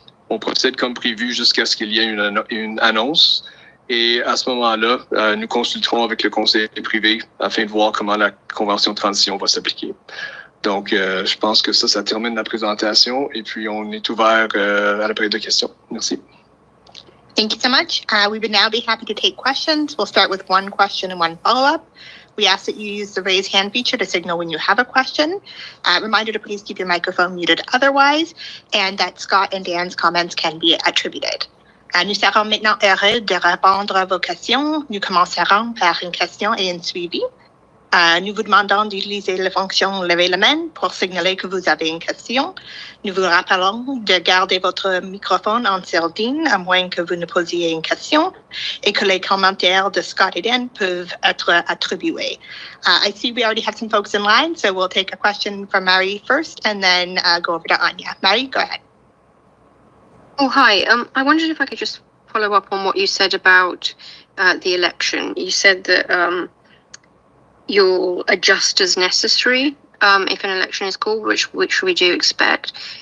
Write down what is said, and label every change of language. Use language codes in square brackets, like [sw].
[fr] On procède comme prévu jusqu'à ce qu'il y ait une annonce. Et à ce moment-là, nous consulterons avec le conseil privé afin de voir comment la convention de transition va s'appliquer. Donc, je pense que ça termine la présentation et puis on est ouvert à la période de questions. Merci. [en] Thank you so much. We would now be happy to take questions. We'll start with one question and one follow-up. We ask that you use the raise hand feature to signal when you have a question. Reminder to please keep your microphone muted otherwise, and that Scott and Dan's comments can be attributed. [fr] Nous serons maintenant heureux de répondre à vos questions. Nous commencerons par une question et un suivi. Nous vous demandons d'utiliser la fonction « Lever la main » pour signaler que vous avez une question. Nous vous rappelons de garder votre microphone en sourdine à moins que vous ne posiez une question et que les commentaires de Scott et Dan peuvent être attribués. [en] I see we already have some folks in line, so we'll take a question from Marie first and then go over to Anya. Marie, go ahead. Oh, hi. I wondered if I could just follow up on what you said about the election. You said that you'll adjust as necessary if an election is called, which we do expect.